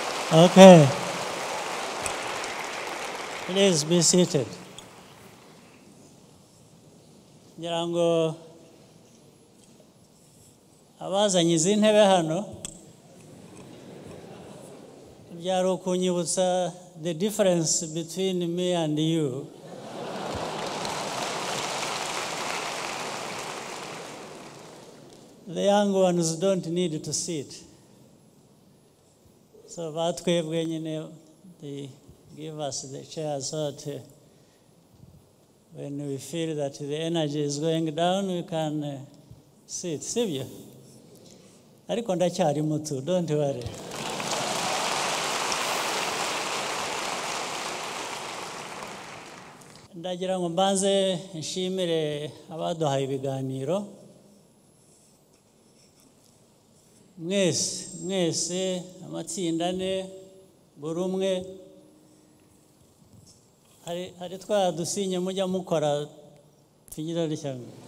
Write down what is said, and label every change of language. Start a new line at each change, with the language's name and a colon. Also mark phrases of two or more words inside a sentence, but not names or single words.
English: Okay. Please be seated.
Kinyarwanda: Ngira ngo abazanye izi ntebe hano byari ukunyibutsa
English: the difference between me and you. The young ones don't need to sit. So
Kinyarwanda: batwebwe nyine
English: they give us the chairs so that when we feel that the energy is going down, we can sit.
Kinyarwanda: Sibyo? Ariko ndacyari muto,
English: don't worry.
Kinyarwanda: Ndagira ngo mbanze nshimire abaduhaye ibiganiro. Mwese amatsinda ane buri umwe hari twa dusinye mujya mukora tugira rishyamba.